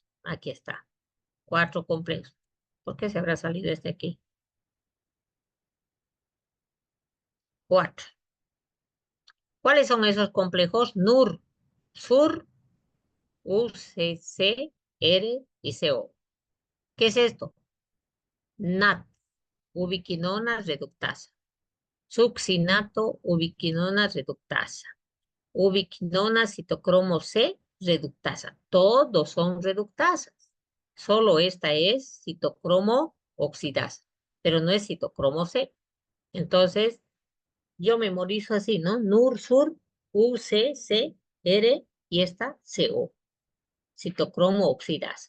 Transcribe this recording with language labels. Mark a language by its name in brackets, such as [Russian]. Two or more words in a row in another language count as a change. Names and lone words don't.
[Spanish] Aquí está, cuatro complejos. ¿Por qué se habrá salido este aquí? Cuatro. ¿Cuáles son esos complejos? NUR, SUR, UCC, R y CO. ¿Qué es esto? NAT, ubiquinona reductasa. Succinato, ubiquinona reductasa. Ubiquinona citocromo C, reductasa. Todos son reductasas. Solo esta es citocromo oxidasa, pero no es citocromo C. Entonces, yo memorizo así, ¿no? NUR, SUR, UCC, R y esta CO, citocromo oxidasa.